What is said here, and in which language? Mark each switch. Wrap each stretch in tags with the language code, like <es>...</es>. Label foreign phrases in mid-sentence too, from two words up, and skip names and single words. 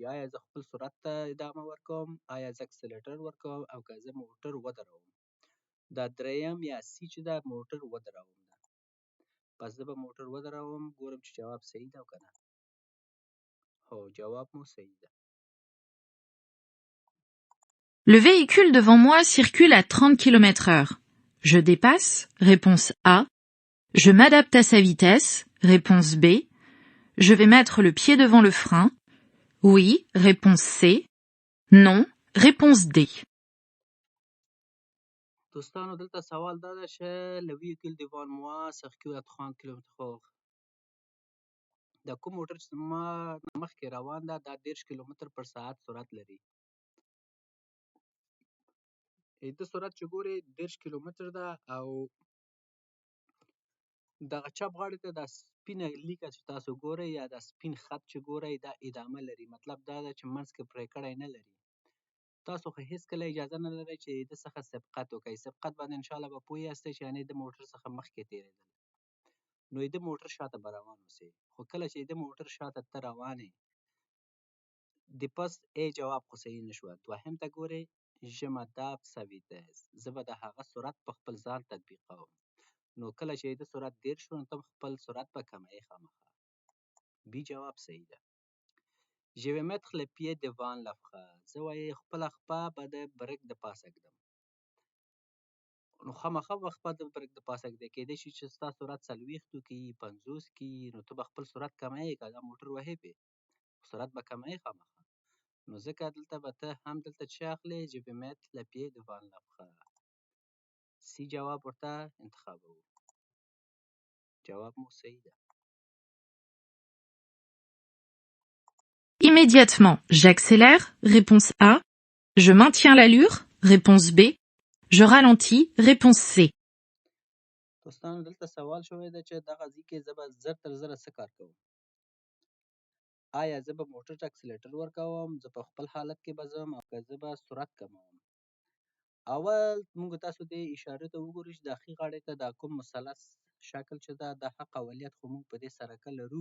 <ps>آیا زه خپل سرعت ته ادامه ورکوم، آیا زه اکسلیټر ورکوم، او که زه موټر ودروم. دا دریم یا سی چې ده موټر ودروم ده. پس زه به موټر ودروم، ګورم چې جواب صحیح ده او که نه. هو جواب مو صحیح ده.</ps> <fr>Le véhicule devant moi circule à 30 km/h. Je dépasse, réponse A. Je m'adapte à sa vitesse, réponse B. Je vais mettre le pied devant le frein. Oui, réponse C. Non, réponse D.</fr> <ps>دوستانو دلته سوال دا ده چې</ps> <fr>le véhicule devant moi circule à 30 km/h.</fr> <ps>دا کوم موټر چې زما نه مخکې روان ده دا 30 کیلومتر پر ساعت سرعت لري. د سرعت چې ګورئ 30 کیلومتر ده او دغه چپ غاړې ته دا سپینه لیکه چې تاسو ګورئ یا دا سپین خط چې ګورئ دا ادامه لري. مطلب دا ده چې منځ کې پرې کړی نه لري. تاسو خو هېڅکله اجازه نه لرئ چې د څخه سبقت وکئ. سبقت باندې انشاءالله به پوه یاستئ چې یعنې د موټر څخه مخکې تېرېدل. نو د موټر شاته به روان اوسئ. خو کله چې د موټر شاته ته روان یې د پس ای جواب خو صحیح نه شوه. دوهم ته ګورئ</ps> <fr>je m'adapte sa vitesse.</fr> <ps>زه به د هغه سرعت په خپل ځان تطبیقوم. نو کله چې د سرعت 30 شو نو ته خپل سرعت به کموې خامخا. بي جواب صحیح ده.</ps> <fr>je vais mettre le pied devant le frein.</fr> <ps>زه وایي خپله خپه به د بریک د پاسه ږدم. نو خامخا به خپه د بریک د پاسه ږدې. کیدای شي چې ستا سرعت 40 کي 50 کي نو ته به خپل سرعت کموې که دا موټر وهې پې سرعت به کموې خامخا. نو ځکه دلته به ته هم دلته څه اخلې</ps> <fr>je vais mettre le pied devant le frein.</fr> <ps>سی جواب ورته انتخابوو. جواب مو صحیح ده.</ps> <fr>Immédiatement, j'accélère, réponse A. Je maintiens l'allure, réponse B. Je ralentis, réponse C.</fr> <ps>دوستانو دلته سوال شوی ده چې دغه ځای کې زه به زر تر زره څه کار کوم. آیا زه به موټر ته اکسلیټر ورکوم، زه په خپل حالت کې به ځم او که زه به سرعت کموم. اول موږ تاسو دې اشارې ته وګورو چې د ښي غاړې ته دا کوم مثلث شکل چې ده دا حق اولیت خو موږ په دې سرکه لرو.</ps>